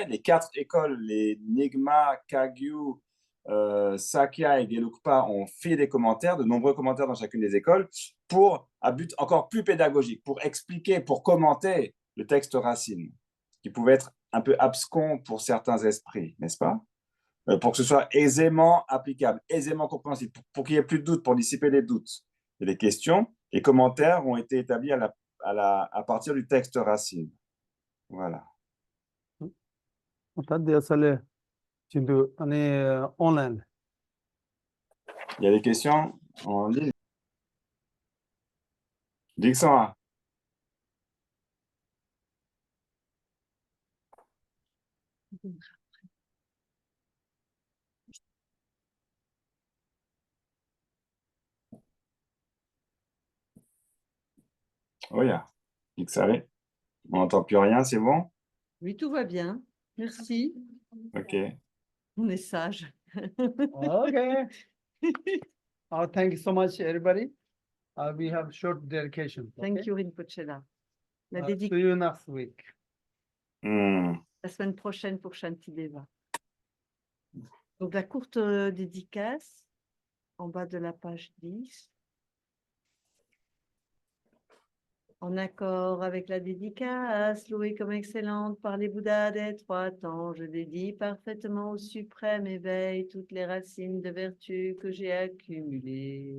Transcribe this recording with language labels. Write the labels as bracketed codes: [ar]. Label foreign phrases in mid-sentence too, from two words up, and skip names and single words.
[fr] Les 4 écoles, les Nyingma, Kagyu, Sakya et Gelugpa ont fait des commentaires, de nombreux commentaires dans chacune des écoles, pour, à but encore plus pédagogique, pour expliquer, pour commenter le texte racine, qui pouvait être un peu abscon pour certains esprits, n'est-ce pas? Pour que ce soit aisément applicable, aisément compréhensible, pour qu'il n'y ait plus de doutes, pour dissiper les doutes. Et les questions, les commentaires ont été établis à partir du texte racine. Voilà. [ko] 다들 진도 아니 온라인 [fr] Il y a des questions en ligne? Dixon, oh, il y a Dixon, on n'entend plus rien, c'est bon? Oui, tout va bien. Merci. Ok. On est sage. Okay. [en] Thank you so much, everybody. We have short dedication. Thank you, Rinpoche-la. La See you next week. [fr] la semaine prochaine pour Shantideva. Donc, la courte dédicace en bas de la page 10. En accord avec la dédicace, louée comme excellente par les Bouddhas des 3 temps, je dédie parfaitement au suprême éveil toutes les racines de vertu que j'ai accumulées.